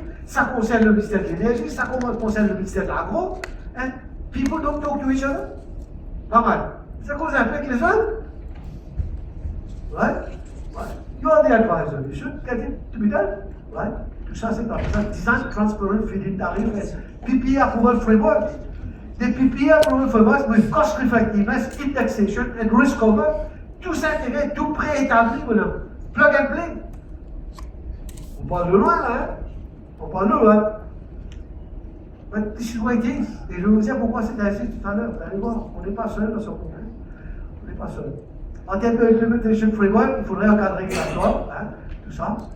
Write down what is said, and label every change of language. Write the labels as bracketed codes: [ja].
[fr] Ça concerne le ministère de l'énergie, ça concerne le ministère de l'agro. [en] And people don't talk to each other. [fr] Pas mal. Ça concerne un peu avec les autres. [en] Right? Right? You are the advisor. You should get it to be done. Right? [fr] Tout ça, c'est dans ça. [en] Design Transparent Feed-in Tariff and PPA Approval Framework. Des PPA Approval Framework with cost effectiveness, indexation and risk cover. [fr] Tout ça intégré, tout préétabli, voilà. Plug and play. On parle de loin, là, hein? On parle de loin. [en] But this is what it is. [fr] Et je vais vous dire pourquoi c'est ainsi tout à l'heure. Vous allez voir, on n'est pas seul dans ce problème. On n'est pas seul. En termes de implementation framework, il faudrait un cadre régulatoire, tout ça.